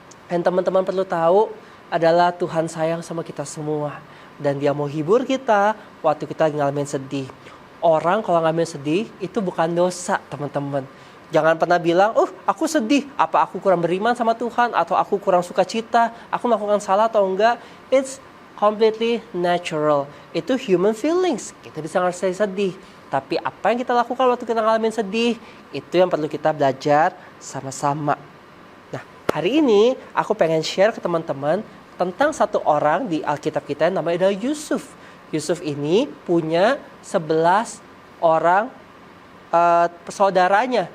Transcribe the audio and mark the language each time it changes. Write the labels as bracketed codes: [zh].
[id] Dan teman-teman perlu tahu adalah Tuhan sayang sama kita semua. Dan dia mau hibur kita waktu kita ngalamin sedih. Orang kalau ngalamin sedih itu bukan dosa, teman-teman. Jangan pernah bilang, aku sedih. Apa aku kurang beriman sama Tuhan? Atau aku kurang suka cita? Aku melakukan salah atau enggak? [en] It's completely natural. [id] Itu [en] human feelings. [id] Kita bisa ngerasain sedih. Tapi apa yang kita lakukan waktu kita ngalamin sedih, itu yang perlu kita belajar sama-sama. Nah, hari ini aku pengen share ke teman-teman tentang satu orang di Alkitab kita yang namanya adalah Yusuf. Yusuf ini punya 11 orang saudaranya.